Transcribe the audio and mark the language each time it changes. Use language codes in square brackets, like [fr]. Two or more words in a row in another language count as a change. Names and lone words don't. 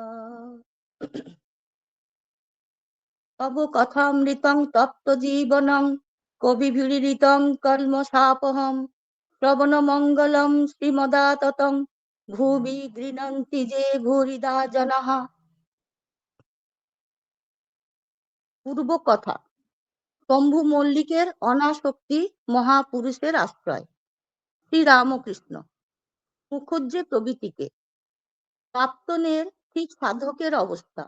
[sa] तव कथामृतं तप्तजीवनं कविभिरीडितं कल्मषापहं श्रवणमङ्गलं श्रीमदाततं भुवि गृह्णन्ति जे भूरिदा जनाः। [bn] পূর্ব কথা। শম্ভু মল্লিকের অনাসক্তি মহাপুরুষের আশ্রয়। শ্রীরামকৃষ্ণ মুখুজ্জে প্রভৃতিকে প্রাপ্তনের ঠিক সাধকের অবস্থা।